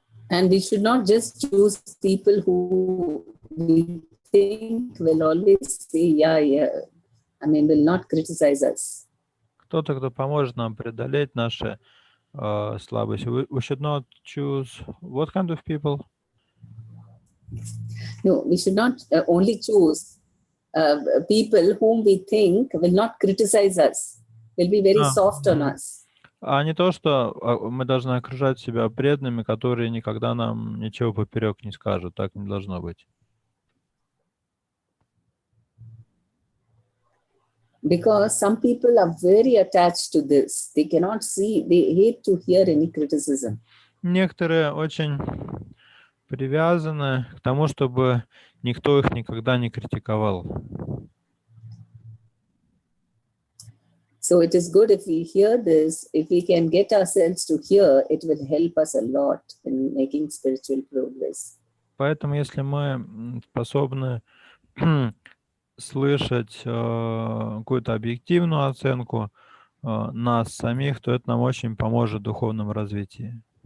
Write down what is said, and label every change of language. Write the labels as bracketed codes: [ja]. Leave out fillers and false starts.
[en] And we should not just choose people who we think will always say, will not criticize us. [ru] Кто-то, кто поможет нам преодолеть наши слабости. [en] We should not choose what kind of people? No, we should not only choose people whom we think will not criticize us, will be very soft on us. [ru] А не то, что мы должны окружать себя преданными, которые никогда нам ничего поперек не скажут. Так не должно быть. [en] Because some people are very attached to this. They cannot see, they hate to hear any criticism. [ru] Некоторые очень привязаны к тому, чтобы никто их никогда не критиковал. [en] So it is good if we hear this, if we can get ourselves to hear, it will help us a lot in making spiritual progress. [ru] Поэтому, если мы способны слышать какую-то объективную оценку нас самих, то это нам очень поможет в духовном развитии.